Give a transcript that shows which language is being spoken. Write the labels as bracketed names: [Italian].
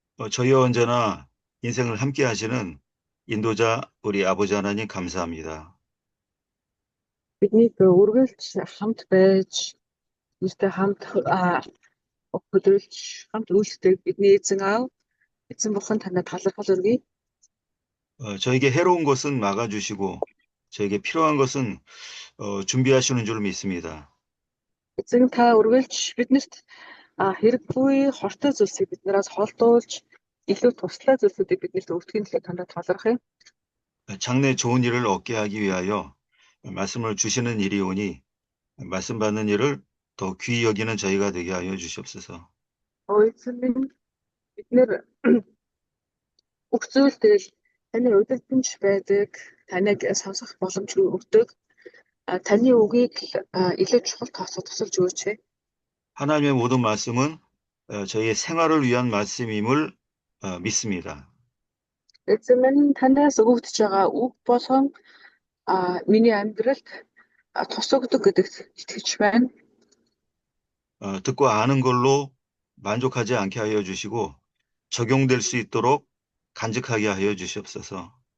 [Korean] 저희와 언제나 인생을 함께 하시는 인도자 우리 아버지 하나님 감사합니다. [Mongolian] Биднийг үргэлж хамт байж, нэгтэй хамт хөдөлж, хамт үйлчлдэг бидний эзэн аав, эзэн бурхан танад талархал өргөе. [Korean] 저에게 해로운 것은 막아주시고 저에게 필요한 것은 준비하시는 줄 믿습니다. [Mongolian] Эзэн та үргэлж биднэрт хэрэггүй хортой зүйлсийг биднээс холдуулж, илүү туслах зүйлсүүдийг биднэрт өгдөг нь танад талархъя. [Korean] 장래 좋은 일을 얻게 하기 위하여 말씀을 주시는 일이 오니 말씀 받는 일을 더 귀히 여기는 저희가 되게 하여 주시옵소서. [Mongolian] Эзэн минь биднэр бүх зүйл тэгэл таны удирдамж байдаг, таныг сонсох боломжгүй өгдөг. Таны үгийг илүү чухал тооцоо тусалж өгөөч. [Korean] 하나님의 모든 말씀은 저희의 생활을 위한 말씀임을 믿습니다. [Mongolian] Эзэн минь танаас өгөгдөж байгаа үг болгон миний амьдралд тус өгдөг гэдэгт итгэж байна. [Korean] 듣고 아는 걸로 만족하지 않게 하여 주시고 적용될 수 있도록 간직하게 하여 주시옵소서.